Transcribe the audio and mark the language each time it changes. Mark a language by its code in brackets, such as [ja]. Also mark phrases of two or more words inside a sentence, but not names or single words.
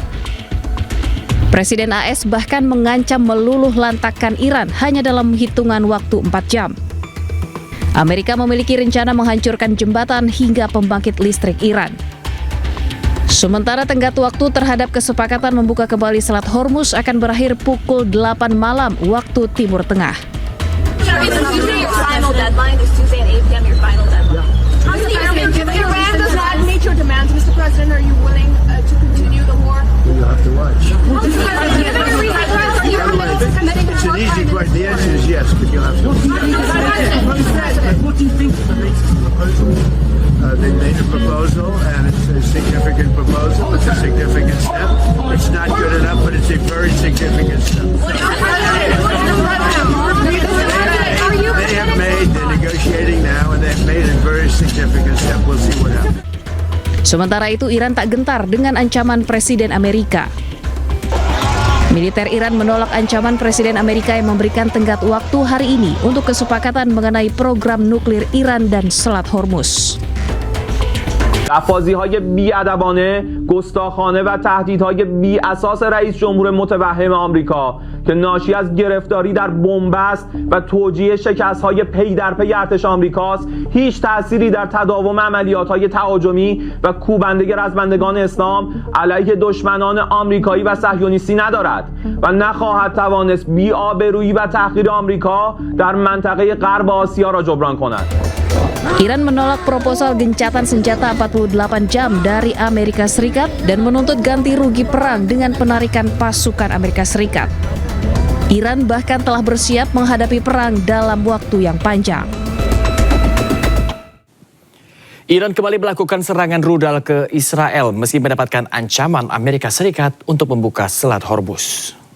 [id] Presiden AS bahkan mengancam meluluh lantakkan Iran hanya dalam hitungan waktu 4 jam. Amerika memiliki rencana menghancurkan jembatan hingga pembangkit listrik Iran. Sementara tenggat waktu terhadap kesepakatan membuka kembali Selat Hormuz akan berakhir pukul 8 malam waktu Timur Tengah. [en] It's an easy question. The answer is yes, but you'll have to. What do you think of the latest proposal? They made a proposal, and it's a significant proposal. It's a significant step. It's not good enough, but it's a very significant step. They have made, they're negotiating now, and they've made a very significant step. We'll see what happens. [id] Sementara itu, Iran tak gentar dengan ancaman Presiden Amerika. Militer Iran menolak ancaman Presiden Amerika yang memberikan tenggat waktu hari ini untuk kesepakatan mengenai program nuklir Iran dan Selat Hormuz. [fa] لفاظی‌های بی‌ادبانه، گستاخانه و تهدیدهای بی‌اساس رئیس جمهور متوهم آمریکا که ناشی از گرفتاری در بنبست و توجیه شکست‌های پی در پی ارتش آمریکاست، هیچ تأثیری در تداوم عملیات‌های تهاجمی و کوبنده رزمندگان اسلام علیه دشمنان آمریکایی و صهیونیستی ندارد و نخواهد توانست بی‌آبرویی و تحقیر آمریکا در منطقه غرب آسیا را جبران کند. [id] Iran menolak proposal gencatan senjata 48 jam dari Amerika Serikat dan menuntut ganti rugi perang dengan penarikan pasukan Amerika Serikat. Iran bahkan telah bersiap menghadapi perang dalam waktu yang panjang. Iran kembali melakukan serangan rudal ke Israel meski mendapatkan ancaman Amerika Serikat untuk membuka Selat Hormuz.